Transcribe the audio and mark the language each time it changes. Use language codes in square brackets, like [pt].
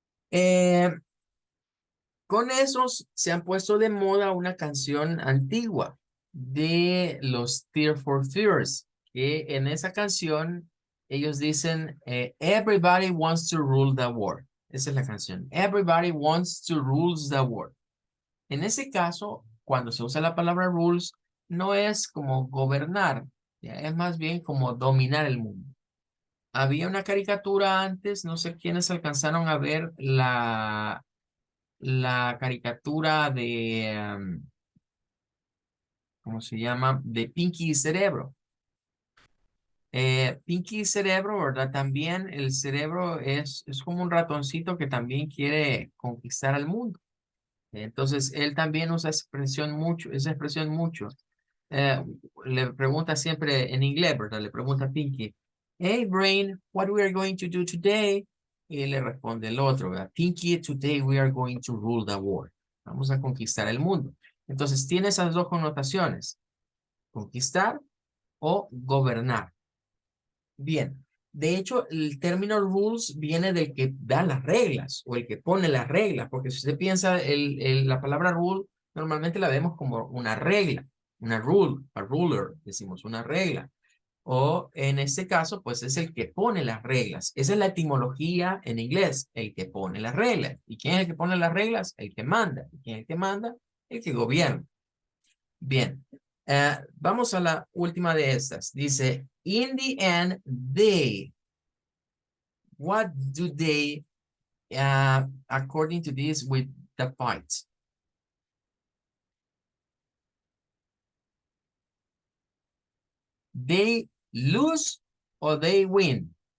[es] Eh, con esos se han puesto de moda una canción antigua de los Tears for Fears, que en esa canción ellos dicen, [en] Everybody wants to rule the world. [es] Esa es la canción. [en] Everybody wants to rule the world. [es] En ese caso, cuando se usa la palabra rules, no es como gobernar, ya, es más bien como dominar el mundo. Había una caricatura antes, no sé quiénes alcanzaron a ver la caricatura de, ¿cómo se llama? De Pinky y Cerebro. Pinky y Cerebro, ¿verdad? También el cerebro es como un ratoncito que también quiere conquistar al mundo. Entonces, él también usa esa expresión mucho. Eh, Le pregunta siempre en inglés, ¿verdad? Le pregunta a Pinky, [en] hey, Brain, what we are going to do today? [es] Y le responde el otro, ¿verdad? [en] Pinky, today we are going to rule the world. [es] Vamos a conquistar el mundo. Entonces, tiene esas dos connotaciones, conquistar o gobernar. Bien, de hecho, el término rules viene del que da las reglas o el que pone las reglas, porque si usted piensa, la palabra rule normalmente la vemos como una regla, una rule, a ruler, decimos una regla. O en este caso, pues es el que pone las reglas. Esa es la etimología en inglés, el que pone las reglas. ¿Y quién es el que pone las reglas? El que manda. ¿Y quién es el que manda? El que gobierna. Bien, vamos a la última de estas. Dice, [en] in the end, they. What do they, according to this, with the fight? They lose or they win?